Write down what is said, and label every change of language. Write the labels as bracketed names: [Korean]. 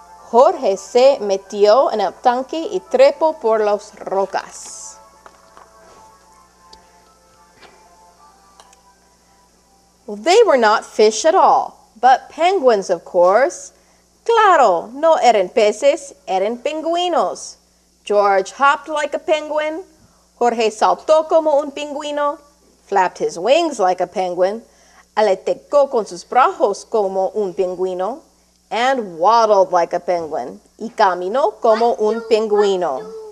[Spanish] Jorge se metió en el tanque y trepó por las rocas. [English] Well, they were not fish at all, but penguins, of course. [Spanish] Claro, no eran peces, eran pingüinos. [English] George hopped like a penguin. [Spanish] Jorge saltó como un pingüino, [English] flapped his wings like a penguin, [Spanish] aleteó con sus brazos como un pingüino, [English] and waddled like a penguin, [Spanish] y caminó como un pingüino.